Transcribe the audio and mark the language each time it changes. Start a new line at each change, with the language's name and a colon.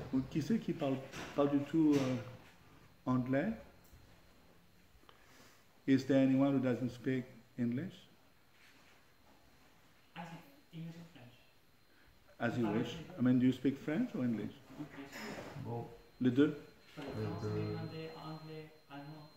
French: Qui c'est qui parle pas du tout anglais?
English: Is there anyone who doesn't speak English? English and French. As you wish. I mean, do you speak French or English?
French: Bon. Les deux? Français, néerlandais, anglais, allemand.